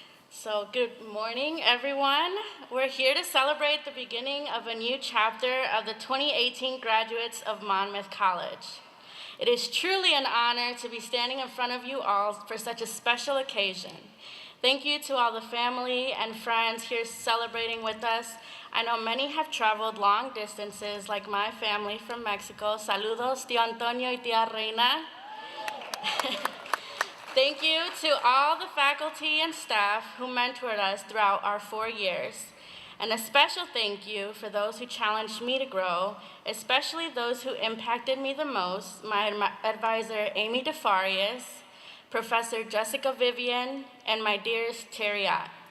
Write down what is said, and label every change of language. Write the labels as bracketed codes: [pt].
[en] So good morning, everyone. We're here to celebrate the beginning of a new chapter of the 2018 graduates of Monmouth College. It is truly an honor to be standing in front of you all for such a special occasion. Thank you to all the family and friends here celebrating with us. I know many have traveled long distances, like my family from Mexico. [es] Saludos, tío Antonio y tía Reina. [en] Thank you to all the faculty and staff who mentored us throughout our 4 years. And a special thank you for those who challenged me to grow, especially those who impacted me the most, my advisor, Amy DeFarias, Professor Jessica Vivian, and my dearest Teri.